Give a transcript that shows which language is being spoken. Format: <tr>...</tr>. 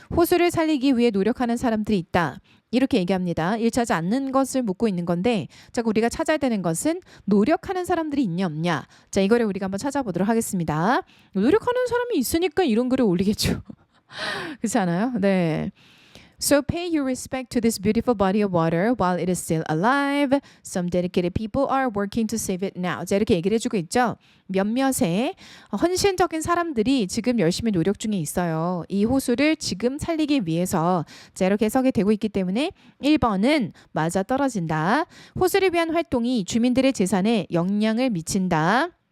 <ko>호수를 살리기 위해 노력하는 사람들이 있다. 이렇게 얘기합니다. 일치하지 않는 것을 묻고 있는 건데 자, 우리가 찾아야 되는 것은 노력하는 사람들이 있냐 없냐. 자, 이거를 우리가 한번 찾아보도록 하겠습니다. 노력하는 사람이 있으니까 이런 글을 올리겠죠. 그렇지 않아요? 네.</ko> <en>So pay your respect to this beautiful body of water while it is still alive. Some dedicated people are working to save it now.</en> <ko>자, 이렇게 얘기를 해주고 있죠. 몇몇의 헌신적인 사람들이 지금 열심히 노력 중에 있어요. 이 호수를 지금 살리기 위해서. 자, 이렇게 해석이 되고 있기 때문에 1번은 맞아 떨어진다. 호수를 위한 활동이 주민들의 재산에 영향을 미친다.</ko>